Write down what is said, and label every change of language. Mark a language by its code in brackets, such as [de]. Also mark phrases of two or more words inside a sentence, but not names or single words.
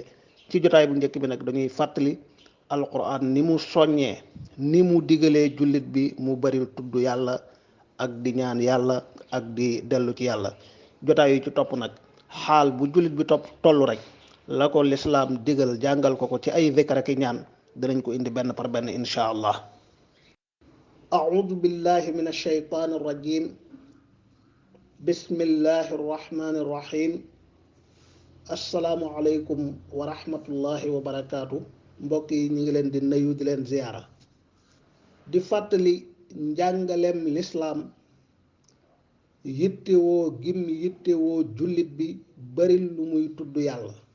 [wo] ci jotaay bu njëkk bi nag dañuy fàttali alquran ni mu soññee, ni mu digalee jullit bi mu bari tudd yàlla ak di ñaan yàlla ak di dellu ci yàlla. jotaay yu ci topp nag xaal bu jullit bi tollu rek la ko lislaam digal jàngal ko ci ay zikr ak ñaan danañ ko indi benn par benn [ar] إن شاء الله. أعوذ بالله من الشيطان الرجيم. بسم الله الرحمن الرحيم. السلام عليكم ورحمة الله وبركاته. [wo] mbokk yi ñu ngi leen di nuyu di leen ziyaara. di fàttali njàngaleem lislaam yittewoo gim yittewoo jullit bi bari lu muy tudd yàlla.